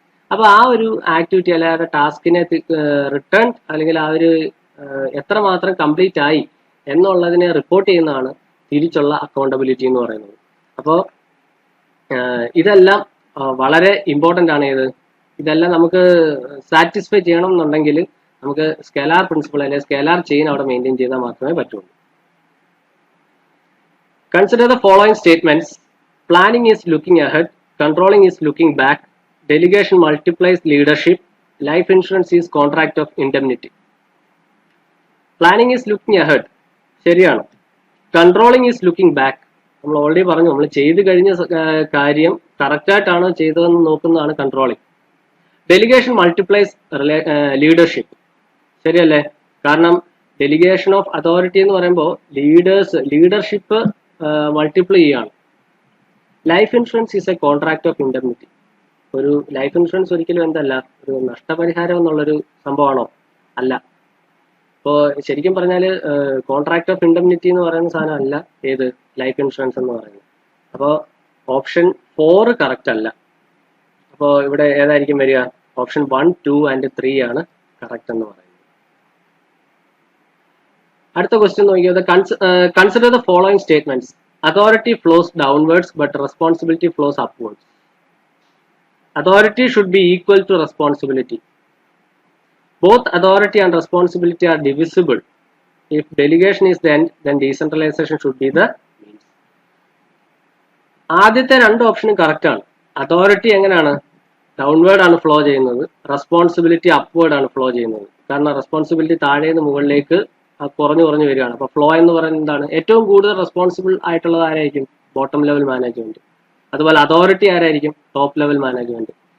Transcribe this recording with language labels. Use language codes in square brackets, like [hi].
[ml] അപ്പൊ ആ ഒരു ആക്ടിവിറ്റി അല്ലെങ്കിൽ ടാസ്കിനെ റിട്ടേൺ അല്ലെങ്കിൽ ആ ഒരു എത്രമാത്രം കംപ്ലീറ്റ് ആയി എന്നുള്ളതിനെ റിപ്പോർട്ട് ചെയ്യുന്നതാണ് തിരിച്ചുള്ള അക്കൗണ്ടബിലിറ്റി എന്ന് പറയുന്നത്. അപ്പോൾ ഇതെല്ലാം വളരെ ഇമ്പോർട്ടൻ്റ് ആണ്. ഇതെല്ലാം നമുക്ക് സാറ്റിസ്ഫൈ ചെയ്യണം എന്നുണ്ടെങ്കിൽ നമുക്ക് സ്കെലാർ പ്രിൻസിപ്പിൾ അല്ലെങ്കിൽ സ്കെലാർ ചെയിൻ അവിടെ മെയിൻറ്റെയിൻ ചെയ്താൽ മാത്രമേ പറ്റുള്ളൂ. [en] Consider the following statements. Planning is looking ahead, controlling is looking back, delegation multiplies leadership, life insurance is contract of indemnity. Planning is looking ahead. [ml] ശരിയാണ്. [en] Controlling is looking back. [ml] നമ്മൾ already പറഞ്ഞു, നമ്മൾ ചെയ്ത് കഴിഞ്ഞ കാര്യം കറക്റ്റായിട്ടാണോ ചെയ്തതെന്ന് നോക്കുന്നതാണ് കൺട്രോളിങ്. [en] Delegation multiplies leadership. [ml] ശരിയല്ലേ? കാരണം ഡെലിഗേഷൻ ഓഫ് അതോറിറ്റി എന്ന് പറയുമ്പോൾ ലീഡർഷിപ്പ് മൾട്ടിപ്ലൈ ചെയ്യാണ്. [en] Life insurance is a contract of indemnity. [ml] ഒരു ലൈഫ് ഇൻഷുറൻസ് ഒരിക്കലും എന്തല്ല, ഒരു നഷ്ടപരിഹാരം എന്നുള്ളൊരു സംഭവമാണോ? അല്ല. ഇപ്പോൾ ശരിക്കും പറഞ്ഞാൽ കോൺട്രാക്ട് ഓഫ് ഇൻഡെംനിറ്റി എന്ന് പറയുന്ന സാധനം അല്ല ഏത് ലൈഫ് ഇൻഷുറൻസ് എന്ന് പറയുന്നത്. അപ്പോൾ ഓപ്ഷൻ 4 കറക്റ്റ് അല്ല. അപ്പോൾ ഇവിടെ ഏതായിരിക്കും വരിക? ഓപ്ഷൻ 1, 2 and 3 ആണ് കറക്റ്റ് എന്ന് പറയുന്നത്. അടുത്ത ക്വസ്റ്റ്യൻ നോക്കിയത്, [en] Consider the following statements. Authority flows downwards but responsibility flows upwards. Authority should be equal to responsibility. Both authority and responsibility are divisible. If delegation is the end, then decentralization should be the means. [ml] ആദ്യത്തെ 2 ഓപ്ഷനും correct ആണ്. Authority എങ്ങനെയാണ്? Downward ആണ് flow ചെയ്യുന്നത്, responsibility upward ആണ് flow ചെയ്യുന്നത്. കാരണം responsibility താഴെ നിന്ന് മുകളിലേക്ക് കുറഞ്ഞു വരികയാണ്. അപ്പോൾ ഫ്ലോ എന്ന് പറയുന്നത് എന്താണ്? ഏറ്റവും കൂടുതൽ റെസ്പോൺസിബിൾ ആയിട്ടുള്ളത് ആരായിരിക്കും? Bottom level management. അതുപോലെ അതോറിറ്റി ആരായിരിക്കും? Top level management.